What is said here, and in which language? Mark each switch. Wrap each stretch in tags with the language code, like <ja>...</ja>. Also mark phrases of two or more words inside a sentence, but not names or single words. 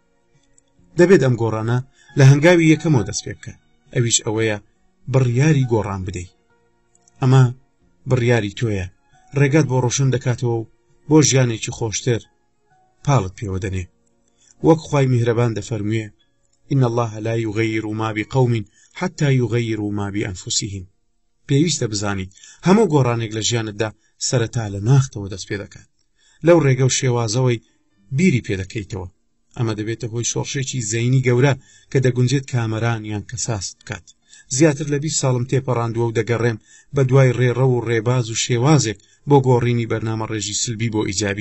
<ckb>دەبێت ئەم گۆڕانە لە هەنگاوی یەکەمەوە دەست پێ بکە، ئەویش ئەوەیە بڕیاری گۆڕان بدەیت. ئەمە بڕیاری تۆیە، ڕێگات بۆ ڕۆشن دەکاتەوە و بۆ ژیانێکی خۆشتر پاڵت پێوە دەنێ. وەک خوای میهرەبان دەفەرموێ:</ckb> <ar>إن الله لا يغير ما بقوم حتى يغيروا ما بأنفسهم.</ar> <ckb>پێویستە بزانیت هەموو گۆڕانێک لە ژیانتدا سەرەتا لە ناختەوە دەست پێ دەکات. لەو ڕێگە و شێوازەوەی بیری پێ دەکەیتەوە. ئەمە دەبێتە هۆی شۆڕشێکی زەینی گەورە کە دەگونجێت کامەران یان کەساست بکات. زیاتر لە 20 ساڵم تێپەڕاندووە و دەگەڕێم بە دوای ڕێڕە و ڕێباز و شێوازێک بۆ گۆڕینی بەرنامە ڕێژی سلبی بۆ ئیجابی.</ckb>